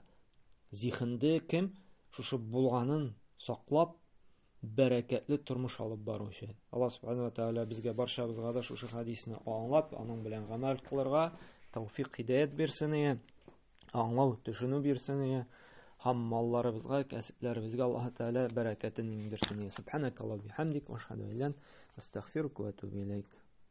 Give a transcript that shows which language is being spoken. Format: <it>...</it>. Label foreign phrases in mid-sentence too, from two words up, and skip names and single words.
<tt>Зихенле кем шушы булганын саклап, бәрәкәтле тормыш алып баручы. Аллаһ Субханаһу ва Тәгалә безгә барчабызга да шушы хадисны аңлап, аның белән гамәл кылырга тәүфыйк, хидаят бирсен, аңлау, төшенү бирсен, һәм малларыбызга, кәсепләребезгә Аллаһ Тәгалә бәрәкәтен иңдерсен.</tt> <ar>سبحانك الله وبحمدك وأشهد أن لا إله إلا أنت أستغفرك وأتوب إليك.</ar>